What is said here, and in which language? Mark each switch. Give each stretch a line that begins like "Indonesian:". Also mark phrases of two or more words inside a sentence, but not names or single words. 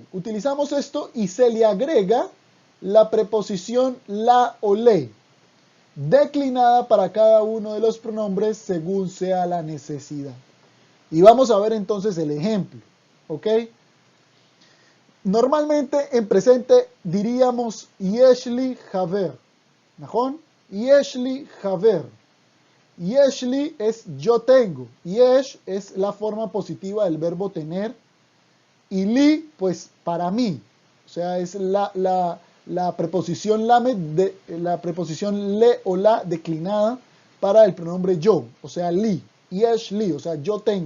Spanish: Utilizamos esto y se le agrega la preposición la o le, declinada para cada uno de los pronombres según sea la necesidad. Y vamos a ver entonces el ejemplo, ¿ok? Normalmente en presente diríamos
Hebrew: יש לי חבר,
Spanish: ¿najón?
Hebrew: יש לי חבר.
Spanish: Yeshli es yo tengo, yesh es la forma positiva del verbo tener, y li, pues para mí, o sea, es la preposición lamed, la preposición le o la declinada para el pronombre yo, o sea, li,
Hebrew: יש לי,
Spanish: o sea, yo tengo.